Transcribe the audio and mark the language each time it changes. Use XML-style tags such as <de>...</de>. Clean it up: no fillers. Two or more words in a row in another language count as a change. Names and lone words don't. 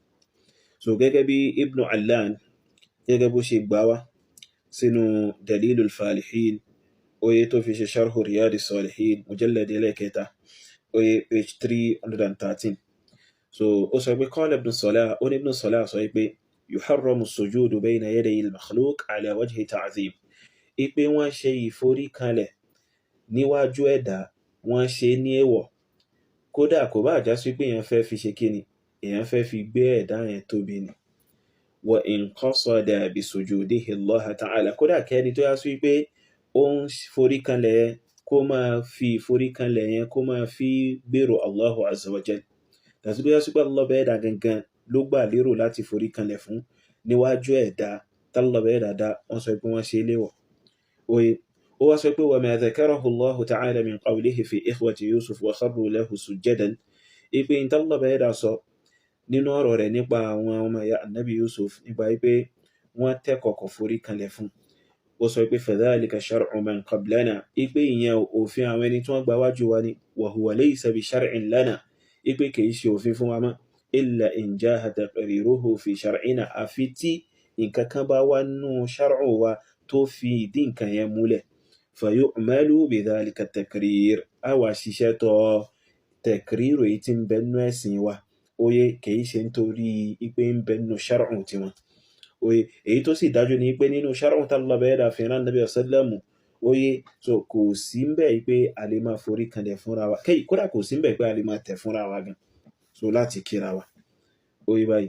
<yo>So gẹ́gẹ́ bí Ibn Allan gẹ́gẹ́ bó ṣe gbà wá sínú Dalilul Falihin oye tó fi ṣe sharhu Riyadis Salihin mujallad ẹlẹ́kẹta oye page 313. So ó sọ pé</yo> <ar>قال ابن صلاح</ar> <yo>ó ní Ibn Salah sọ pé</yo> <ar>يحرم السجود بين يدي المخلوق على وجه تعظيم</ar> <yo>ipe wọ́n ṣe ìforíkanlẹ̀ níwájú ẹ̀dá wọ́n ṣe ní èèwọ̀ kódà kò bá já sí pé èèyàn fẹ́ fi ṣe kíni èèyàn fẹ́ fi gbé ẹ̀dá yẹn tóbi ni.</yo> <ar>وإن قصد بسجوده الله تعالى</ar> <yo>kódà kẹ́ni tó yá sí pé ó ń foríkanlẹ̀ kó máa fi ìforíkanlẹ̀ yẹn kó máa fi gbèrò</yo> <ar>الله عز وجل</ar> <yo>tàbí tó yá sí pé Allah bẹ́ẹ̀dá gangan ló gbà lérò láti foríkanlẹ̀ fún níwájú ẹ̀dá Allah bẹ́ẹ̀dá dá wọ́n sọ pé wọ́n ṣe léwọ̀ oye ó wá sọ pé</yo> <ar>وما ذكره الله تعالى من قوله في إخوة يوسف وخروا له سجدا</ar> <yo>ipe in Allah bẹ́ẹ̀dá sọ nínú ọ̀rọ̀ rẹ̀ nípa àwọn ọmọ ìyá Ànábì Yusuf nípa pé wọ́n tẹ́ kọ̀kọ̀ foríkanlẹ̀ fún ó sọ pé</yo> <ar>فذلك شرع من قبلنا</ar> <yo>ipe ìyẹn òfin àwọn ẹni tí wọ́n gba wájú wa ni</yo> <ar>وهو ليس بشرع لنا</ar> <yo>ipe kìí ṣe òfin fún wa mọ́ illa</yo> <ar>إن جاء تقريره في شرعنا</ar> <yo>àfi tí nǹkan kan bá wà nínú shar'u wa tó fi ìdí nǹkan yẹn múlẹ̀</yo> <ar>فيعمل بذلك تقرير</ar> <yo>a wà ṣiṣẹ́ tọ takriru èyí tí ń bẹ nínú ẹ̀sìn wa oye kìí ṣe nítorí ipe ń bẹ nínú shar'u tiwọn oye èyí tó sì dájú ní pé nínú shar'u Allah bẹ́ẹ̀dá fi rán Nabi sallallahu oye so kò sí ń bẹ̀ pé a lè máa forí kanlẹ̀ fúnra wa kódà kò sí ń bẹ̀ pé a lè máa tẹ̀ fúnra wa gan so láti kíra wa oye báyìí.</yo>